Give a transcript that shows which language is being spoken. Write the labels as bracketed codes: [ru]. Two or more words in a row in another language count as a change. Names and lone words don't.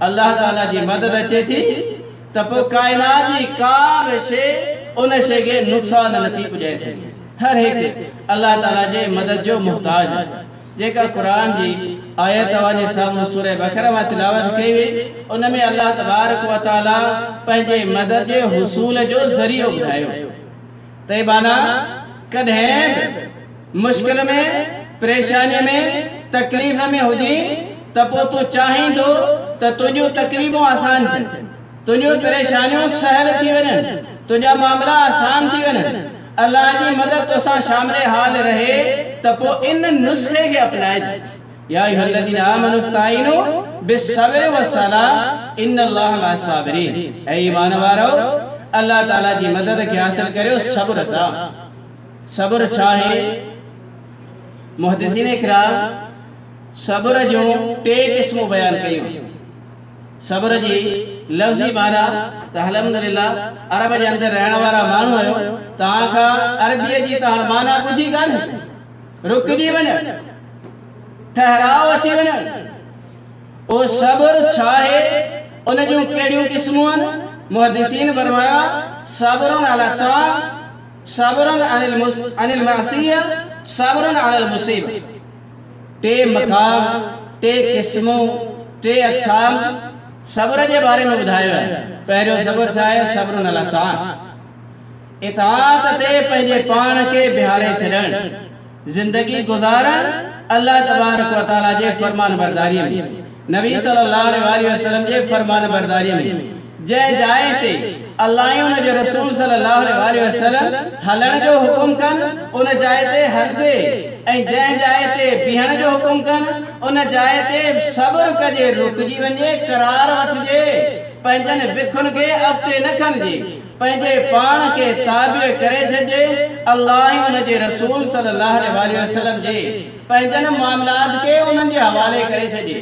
[sd] अल्लाह ताला जी मदद अचे थी त पोइ काइनात जी का बि शइ उन शइ खे नुक़सान नथी पुॼाए सघे। हर हिकु अल्लाह ताला जे मदद जो मुहताज आहे। जेका क़ुरान जी आयत वाजे साम्हूं सूरह बकरा मां तिलावत कई हुई उन में [ar] الله تبارك وتعالى [sd] पंहिंजे मदद जे हुसूल जो ज़रियो ॿुधायो त माना कॾहिं मुश्किल में परेशानी में तकलीफ़ में हुजी त पोइ तूं चाहींदो त तुंहिंजूं तकलीफ़ूं आसान थियनि, तुंहिंजूं परेशानियूं सहल थी वञनि, तुंहिंजा मामला आसान थी वञनि, अल्लाह जी मदद तोसां शामिल हाल रहे त पोइ इन नुस्खे खे अपनाइजे। [ar] يا أيها الذين آمنوا استعينوا بالصبر والصلاة إن الله مع الصابرين. [sd] ऐ ईमान वारो अल्लाह ताला जी मदद खे हासिल करियो सब्र सां। सब्र छा आहे? मुहद्दिसीन इकराम सब्र जो टे क़िस्मूं बयान कयूं। सब्र जी लफ़्ज़ी माना त अल्हम्दुलिल्लाह अरब जे अंदरि रहण वारा माण्हू आहियो, तव्हां खां अरबीअ जी त माना ॿुधी कान्हे, रुकिजी वञो, ठहराव अची वञो। ओ सब्र छा आहे? उन जूं कहिड़ियूं क़िस्मूं आहिनि? मुहद्दिसीन फरमाया [ar] صبر على الطاعة، صبر عن المعصية، صبر على المصيبة. [sd] टे मकाम, टे क़िस्मूं, टे अक़साम सब्र जे बारे में ॿुधायो आहे। पहिरियों सब्र छा आहे? [ar] صبر على الطاعة, [sd] इताअत ते पंहिंजे पाण खे बिहारे छॾणु, ज़िंदगी गुज़ारण [ar] الله تبارك وتعالى [sd] जे फरमान बरदारी में, नबी [ar] صلى الله عليه وسلم [sd] जे फरमान बरदारी में। जंहिं जाइ ते अल्लाह ऐं उन जे रसूल [ar] صلى الله عليه وسلم [sd] हलण जो हुकुम कनि उन जाइ ते हलजे, ऐं जंहिं जाइ ते बीहण जो हुकुम कनि उन जाइ ते सब्र कजे, रुकिजी वञे, करार वठिजे, पंहिंजनि विखुनि खे अॻिते न खणिजे, पंहिंजे पाण खे ताबे करे छॾिजे अल्लाह ऐं उन जे रसूल [ar] صلى الله عليه وسلم [sd] जे पंहिंजनि मामलात खे उन्हनि जे हवाले करे छॾिजे।